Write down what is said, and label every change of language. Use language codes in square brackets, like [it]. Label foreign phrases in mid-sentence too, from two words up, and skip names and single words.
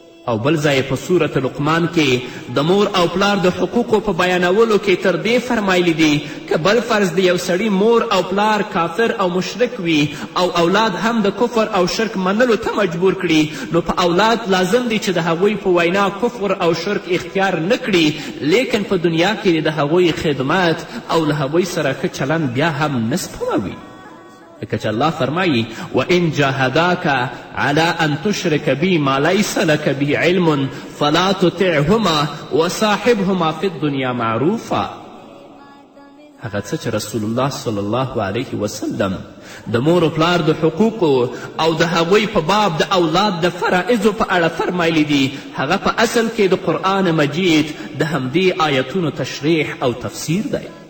[ps] او بل ځای په سورة لقمان کې د مور او پلار د حقوقو په بیانولو کې تر دې فرمایلی دي که بل فرض د یو سړي مور او پلار کافر او مشرک وي او اولاد هم د کفر او شرک منلو ته مجبور کړي نو په اولاد لازم دی چې د هغوی په وینا کفر او شرک اختیار نه کړي لیکن په دنیا کې د هغوی خدمت او له هغوی سره ښه چلند بیا هم نه سپموي. لکه چې الله فرمایي [ar] وان جاهداک على ان تشرک بی ما لیس لک به علم فلا تطعهما وصاحبهما فی الدنیا معروفا. [ps] هغه څه چې رسول الله [ar] صلی الله علیه وسلم [ps] د مور و پلار د حقوقو او د هغوی په باب د اولاد د فرائضو په اړه فرمایلی دي هغه په اصل کې د قرآن مجید د همدې آیتونو تشریح او تفسیر دی.